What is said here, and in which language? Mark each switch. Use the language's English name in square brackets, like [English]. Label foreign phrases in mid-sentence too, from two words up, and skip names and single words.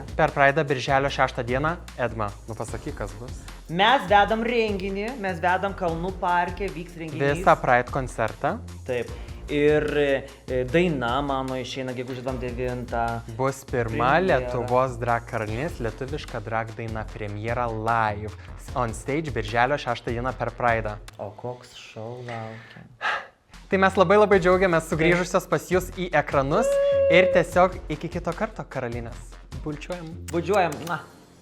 [Lithuanian] Per Praidą birželio 6 dieną, Edma, nu pasakyk, kas bus. Mes vedam renginį, mes vedam Kalnų parke, vyks renginys. Visą Pride koncertą. Taip. Ir daina mano išeina gegužės 9. Bus pirma Premjera. Lietuvos drag karalienės lietuviška drag daina premjera [English] live on stage [Lithuanian] birželio 6 dieną per Praidą. O koks šou laukia? Tai mes labai džiaugiamės sugrįžusios pas jūs į ekranus ir tiesiog iki kito karto, karalienės. Bulčiuojam. Budžiuojam.